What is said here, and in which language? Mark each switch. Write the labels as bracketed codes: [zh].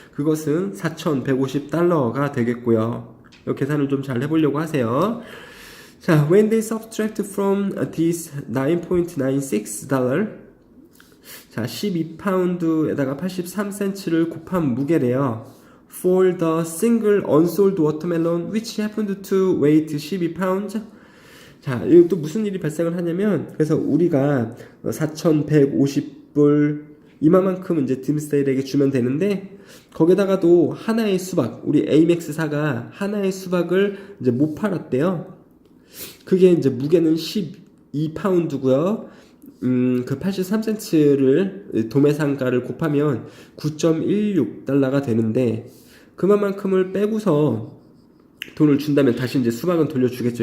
[ko] 그것은 4,150달러가 되겠고요. 이 계산을 좀 잘 해보려고 하세요. 자, [en] when they subtract from this [ko] 9.96 달러 자, 12파운드에다가 83센트를 곱한 무게래요. [en] For the single unsold watermelon which happened to weight 12pounds. [ko] 자, 이거 또 무슨 일이 발생을 하냐면, 그래서 우리가 4,150불 이만큼 이제 딤스데일에게 주면 되는데, 거기다가도 하나의 수박, 우리 AMX4가 하나의 수박을 이제 못 팔았대요. 그게 이제 무게는 12파운드고요. 그 83센트를 도매상가를 곱하면 9.16달러가 되는데 그만큼을 빼고서 돈을 준다면 다시 이제 수박은 돌려주겠죠.